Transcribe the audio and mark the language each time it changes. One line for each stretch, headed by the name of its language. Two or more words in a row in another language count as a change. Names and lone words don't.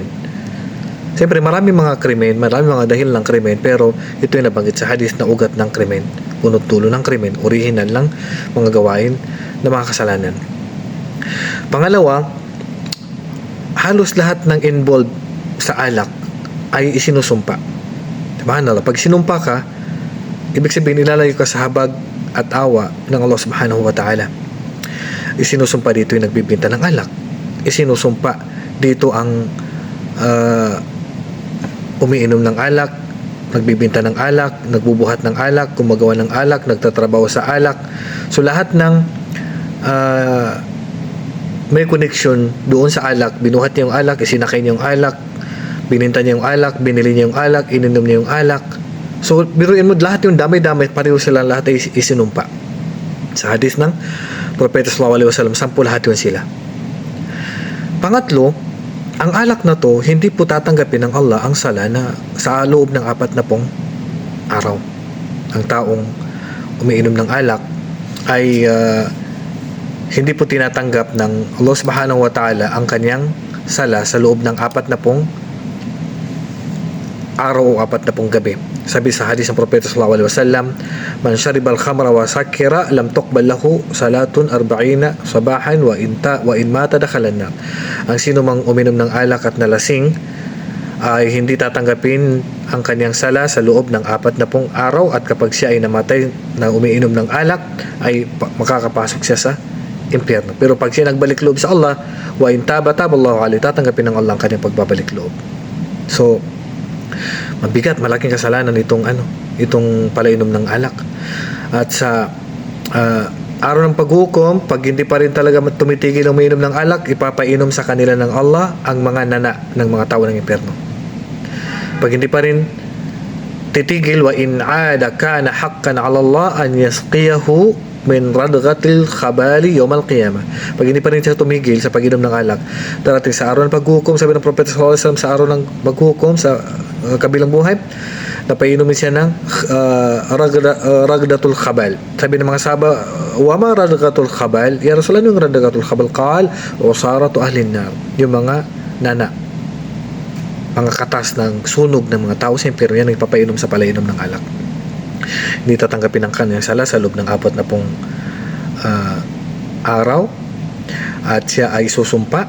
Filipino: Siyempre marami mga krimen, marami mga dahil ng krimen, pero ito yung nabanggit sa hadith na ugat ng krimen, punot-dulo ng krimen, original lang mga gawain na mga kasalanan. Pangalawa, halos lahat ng involved sa alak ay isinusumpa. Diba? Pag sinumpa ka, ibig sabihin ilalayo ka sa habag at awa ng Allah
Arabic: سبحانه وتعالى.
Filipino: Isinusumpa dito yung nagbibinta ng alak. Isinusumpa dito ang umiinom ng alak, nagbibinta ng alak, nagbubuhat ng alak, gumagawa ng alak, nagtatrabaho sa alak. So lahat ng may connection doon sa alak, binuhat niya yung alak, isinakay niya yung alak, bininta niya yung alak, binili niya yung alak, ininom niya yung alak. So biruin mo, lahat yung damay-damay, pareho sila, lahat ay isinumpa. Sa hadith ng Propeta
Arabic: صلى الله عليه وسلم,
Filipino: 10 lahat yun sila. Pangatlo, ang alak na to, hindi po tatanggapin ng Allah ang sala na sa loob ng 40 araw. Ang taong umiinom ng alak ay hindi po tinatanggap ng Allah
Arabic: سبحانه وتعالى
Filipino: ang kanyang sala sa loob ng 40 araw o 40 gabi. Sabi sa hadis ng Propeta
Arabic: صلى الله عليه وسلم من شرب الخمر وسكر لم تقبل له صلاة 40 صباحا وإن مات دخل النار."
Filipino: Ang sino mang uminom ng alak at nalasing ay hindi tatanggapin ang kanyang sala sa loob ng 40 araw, at kapag siya ay namatay na umiinom ng alak ay makakapasok siya sa impyerno. Pero pag siya nagbalik loob sa Allah,
Arabic: وإن تاب الله عليه,
Filipino: tatanggapin ng Allah ang kanyang pagbabalik loob. So mabigat, malaking kasalanan itong palainom ng alak. At sa araw ng paghukom, pag hindi pa rin talaga tumitigil ang umiinom ng alak, ipapainom sa kanila ng Allah ang mga nana ng mga tao ng impyerno. Pag hindi pa rin titigil,
Arabic: وإن عاد كان حقا على الله أن يسقيه من ردغة الخبال يوم القيامة.
Filipino: Pag hindi pa rin siya tumigil sa pag-inom ng alak, darating sa araw ng paghukom, sabi ng Propeta
Arabic: صلى الله عليه وسلم,
Filipino: sa araw ng paghukom sa kabilang buhay, napainumin siya ng
Arabic: ردغة الخبال.
Filipino: Sabi ng mga sahaba,
Arabic: وما ردغة الخبال? يا رسول الله,
Filipino: yung
Arabic: ردغة الخبال? قال عصارة أهل النار.
Filipino: Yung mga nana, mga katas ng sunog ng mga tao sa impyerno, yan ang ipapainom sa palainom ng alak. Hindi tatanggapin ang kanyang sala sa loob ng 40 araw, at siya ay susumpa.